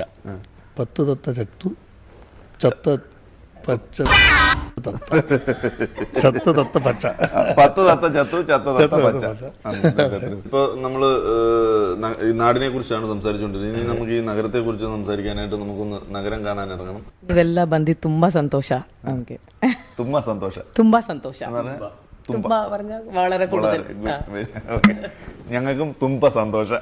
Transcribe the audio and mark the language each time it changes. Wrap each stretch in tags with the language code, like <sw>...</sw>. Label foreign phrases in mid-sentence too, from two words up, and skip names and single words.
<ml>10 തത്ത ചത്തു, ചത്ത പച്ച. ചത്ത തത്ത പച്ച. 10 തത്ത ചത്തു, ചത്ത തത്ത പച്ച. ഇപ്പൊ നമ്മള് ഈ നാടിനെ കുറിച്ചാണ് സംസാരിച്ചുകൊണ്ടിരുന്നത്. ഇനി നമുക്ക് ഈ നഗരത്തെ കുറിച്ച് സംസാരിക്കാനായിട്ട് നമുക്കൊന്ന് നഗരം കാണാൻ ഇറങ്ങണം.</ml> <kn>ಇವೆಲ್ಲ ಬಂದು ತುಂಬಾ ಸಂತೋಷ ನಮಗೆ. ತುಂಬಾ ಸಂತೋಷ. ತುಂಬಾ ಸಂತೋಷ.</kn> <ml>ತುಂಬಾ പറഞ്ഞാൽ വളരെ കൂടുതൽ. ഞങ്ങൾക്കും തുമ്പ സന്തോഷം.</ml>